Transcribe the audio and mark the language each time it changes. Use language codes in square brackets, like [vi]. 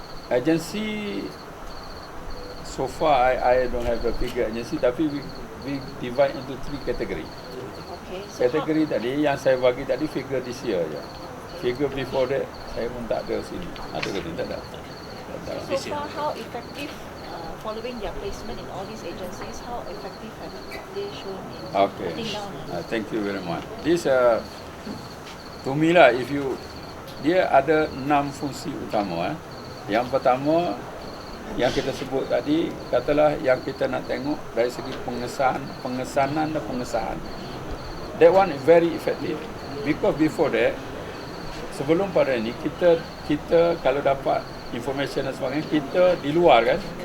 [en] Agensi so far I don't have the figure agensi, tapi we divide into 3 category. Okay. So [ms] Kategori tadi yang saya bagi tadi [en] figure this year [ms] je. [en] Figure before that [ms] saya pun tak ada sini. Ada ke tidak ada? [en] so far how effective following their placement in all these agencies, how effective have they shown in Okay. cutting down? Thank you very much. This to me lah, if you [ms] dia ada 6 fungsi utama. Yang pertama yang kita sebut tadi, katalah yang kita nak tengok dari segi pengesanan dan pengesahan. [en] That one is very effective. Because before that, [ms] sebelum pada ini kita kalau dapat information dan sebagainya, kita di luar kan.